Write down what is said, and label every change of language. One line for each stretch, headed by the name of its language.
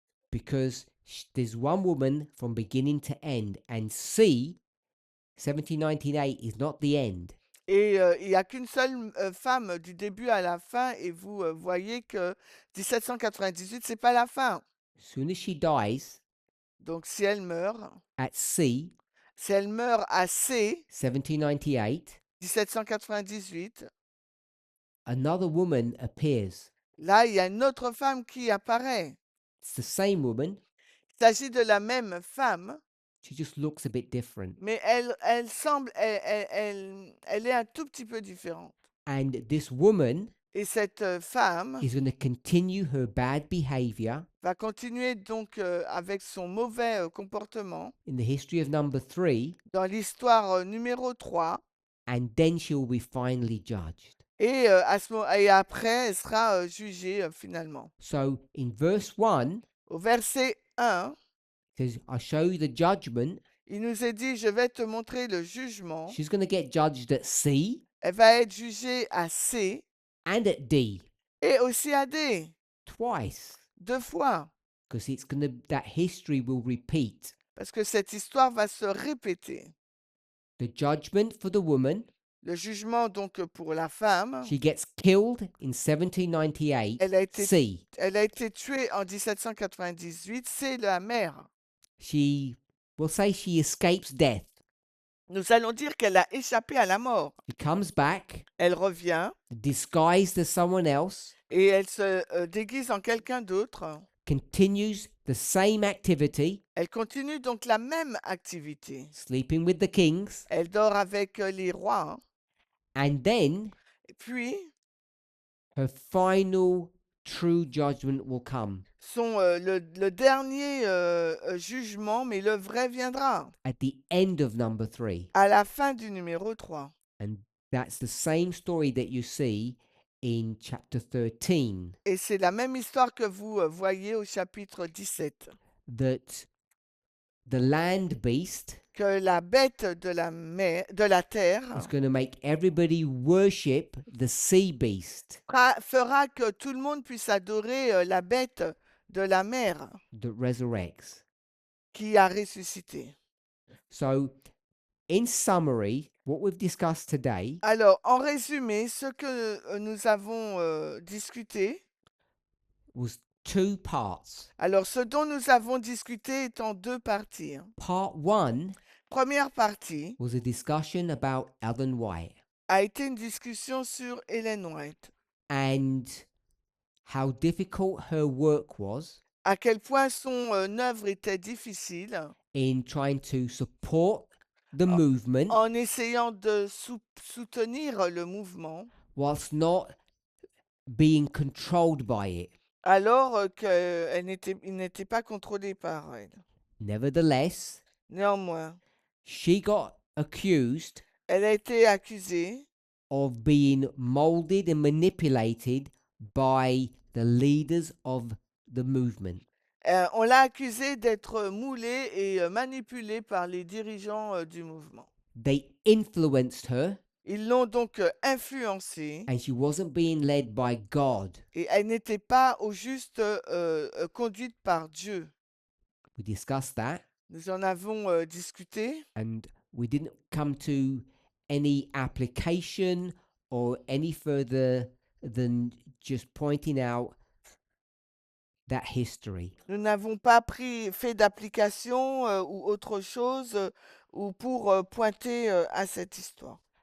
English: because there's one woman from beginning to end, and C, 1798, is not the end.
French: et il n'y a qu'une seule femme du début à la fin et vous voyez que 1798, c'est pas la fin.
English: As soon as she dies
French: Donc si elle meurt,
English: at C,
French: si elle meurt à C,
English: 1798,
French: 1798,
English: another woman appears.
French: là, il y a une autre femme qui apparaît.
English: It's the same woman,
French: Il s'agit de la même femme,
English: she just looks a bit different.
French: mais elle semble, elle est un tout petit peu différente.
English: And this woman
French: Et cette femme
English: is going to continue her bad behavior
French: va continuer donc avec son mauvais comportement
English: in the history of number 3,
French: dans l'histoire numéro 3,
English: and then she'll be finally judged.
French: et, et après, elle sera jugée finalement.
English: So in verse 1,
French: Au verset 1,
English: it says, I show you the judgment.
French: il nous est dit, je vais te montrer le jugement.
English: She's going to get judged at C
French: Elle va être jugée à C
English: and at D
French: et aussi à D,
English: twice,
French: 2 fois,
English: because it's going to, that history will repeat.
French: parce que cette histoire va se répéter.
English: The judgment for the woman,
French: Le jugement donc pour la femme,
English: she gets killed in 1798,
French: elle a été,
English: C.
French: elle a été tuée en 1798, c'est la mère.
English: We'll say she escapes death.
French: Nous allons dire qu'elle a échappé à la mort.
English: She comes back,
French: Elle revient
English: disguised as someone else,
French: et elle se déguise en quelqu'un d'autre.
English: continues the same activity,
French: Elle continue donc la même activité.
English: sleeping with the kings,
French: Elle dort avec les rois. Hein.
English: and then
French: Et puis,
English: her final true judgment will come
French: le dernier jugement, mais le vrai viendra
English: at the end of number 3.
French: à la fin du numéro 3.
English: And that's the same story that you see in chapter 13,
French: Et c'est la même histoire que vous voyez au chapitre 17.
English: that the land beast
French: Que la bête de la, de la terre
English: is going to make everybody worship the sea beast
French: fera que tout le monde puisse adorer la bête de la mer
English: that resurrects.
French: qui a ressuscité.
English: So, in summary, what we've discussed today
French: Alors, en résumé, ce que nous avons discuté,
English: was 2 parts.
French: alors ce dont nous avons discuté est en 2 parties. Hein.
English: Part 1
French: Première partie
English: was a discussion about Ellen White
French: a été une discussion sur Ellen White,
English: and how difficult her work was
French: à quel point son œuvre était difficile
English: in trying to support the movement
French: en essayant de soutenir le mouvement,
English: whilst not being controlled by it.
French: alors qu'il n'était pas contrôlé par elle.
English: Nevertheless,
French: Néanmoins,
English: she got accused
French: elle a été accusée
English: of being molded and manipulated by the leaders of the movement.
French: on l'a accusée d'être moulée et manipulée par les dirigeants du mouvement.
English: They influenced her,
French: Ils l'ont donc influencée
English: and she wasn't being led by God.
French: et elle n'était pas au juste conduite par Dieu.
English: We discussed that,
French: Nous en avons discuté
English: and we didn't come to any application or any further than just pointing out that history.
French: Nous n'avons pas fait d'application ou autre chose ou pour pointer à cette histoire.